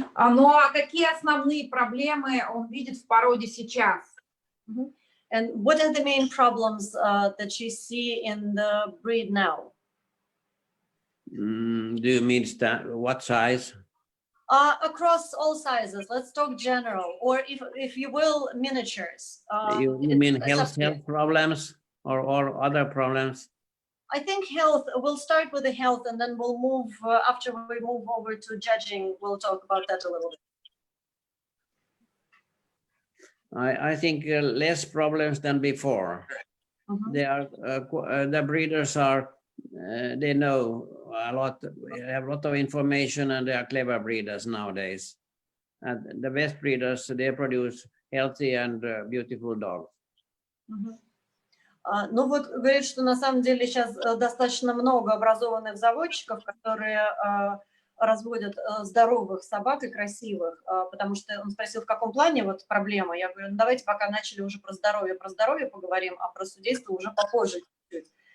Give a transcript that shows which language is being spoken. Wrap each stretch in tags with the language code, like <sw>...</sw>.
<ru>Ну а какие основные проблемы он видит в породе сейчас?</ru> <en>And what are the main problems that you see in the breed now? Do you mean what size? Across all sizes. Let's talk general, or if you will, miniatures. You mean health problems or other problems? I think health. We'll start with the health, and then we'll move. After we move over to judging, we'll talk about that a little bit. I think less problems than before. They are the breeders are they know a lot, have a lot of information, and they are clever breeders nowadays. And the best breeders, they produce healthy and beautiful dogs.</en> <ru>Ну вот говорит, что на самом деле сейчас достаточно много образованных заводчиков, которые разводят здоровых собак и красивых, потому что он спросил, в каком плане вот проблема. Я говорю, ну давайте пока начали уже про здоровье поговорим, а про судейство уже попозже чуть-чуть.</ru>